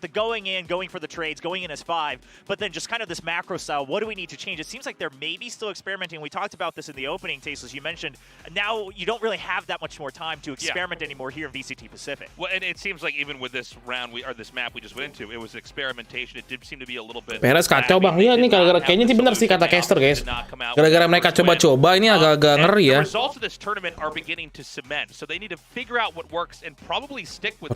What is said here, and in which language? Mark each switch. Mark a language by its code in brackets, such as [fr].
[en] The going in, going for the trades, going in as 5, but then just kind of this macro style, what do we need to change? It seems like they're maybe still experimenting. We talked about this in the opening, Tasteless, you mentioned. Now you don't really have that much more time to experiment anymore here in VCT Pacific. Well, and it seems like even with this round, this map we just went into, it was experimentation. It did seem to be a little bit... [id] Perez kacau bang, iya nih gara-gara kayaknya sih benar sih kata caster guys. Gara-gara mereka coba-coba ini agak-agak ngeri ya. [en] The results of this tournament are beginning to cement, so they need to figure out what works and probably stick with it.